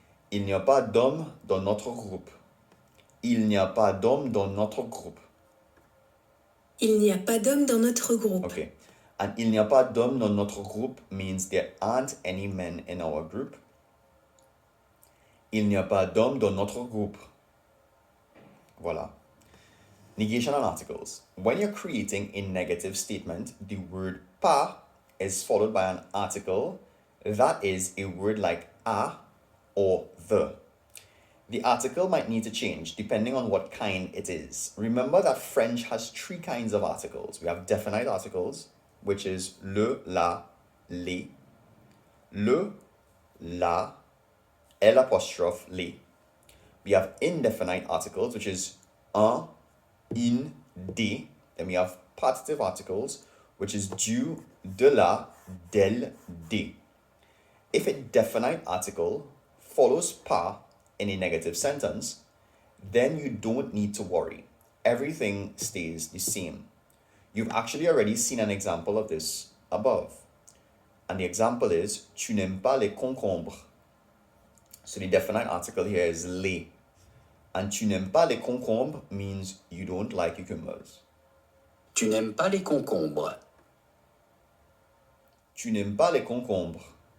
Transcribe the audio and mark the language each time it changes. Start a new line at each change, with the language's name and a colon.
French: Il n'y a pas d'homme dans notre groupe. Il n'y a pas d'homme dans notre groupe. Il n'y a pas d'homme dans notre groupe.
English: Okay. And
French: il n'y a pas d'homme dans notre groupe
English: means there aren't any men in our group.
French: Il n'y a pas d'homme dans notre groupe. Voilà.
English: Negation and articles. When you're creating a negative statement, the word pas is followed by an article that is a word like a or the. The article might need to change depending on what kind it is. Remember that French has three kinds of articles. We have definite articles, which is le, la, les.
French: Le, la, L apostrophe, les.
English: We have indefinite articles, which is un, in, des. Then we have partitive articles, which is du, de la, del, des. If a definite article follows pas in a negative sentence, then you don't need to worry. Everything stays the same. You've actually already seen an example of this above. And the example is,
French: tu n'aimes pas les concombres.
English: So the definite article here is les. And
French: tu n'aimes pas les concombres
English: means you don't like cucumbers.
French: Tu n'aimes pas les concombres. Tu n'aimes pas les concombres.